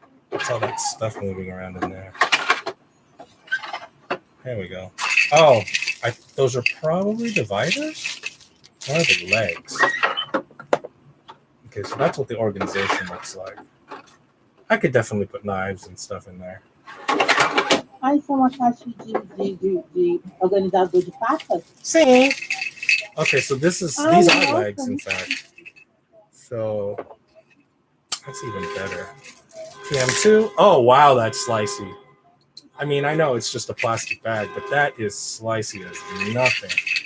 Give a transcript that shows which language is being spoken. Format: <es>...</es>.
<en>What's all that stuff moving around in there? There we go. Oh, those are probably dividers? Or are they legs? Okay, so that's what the organization looks like. I could definitely put knives and stuff in there.</en> <pt>Ah, isso é uma caixa de organizador de facas? Sim.</pt> <en>Okay, so these are legs, in fact. So that's even better. PM2. Oh, wow, that's slicey. I mean, I know it's just a plastic bag, but that is slicey as nothing.</en>